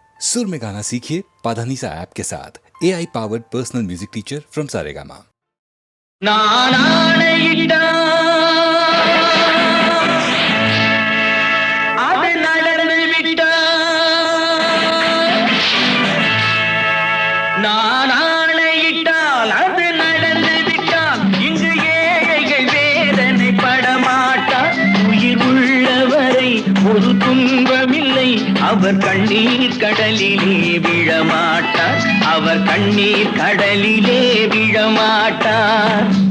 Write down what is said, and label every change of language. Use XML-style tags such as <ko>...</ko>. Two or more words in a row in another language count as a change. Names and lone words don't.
<hi>सुर में गाना सीखिए पाधानीसा ऐप के साथ</hi> <en>AI powered personal music teacher from Saregama.</en> <ta>நான் ஆணையிட்டா அது நடந்து விட்டா நான் ஆணையிட்டால் அது நடந்து விட்டால் இங்கு ஏழைகள் வேதனை படமாட்டா உயிர் உள்ளவரை ஒரு துன்பமில்லை அவர் கண்ணீர் கடலிலே விழமாட்டார் அவர் கண்ணீர் கடலிலே விழமாட்டார்</ta>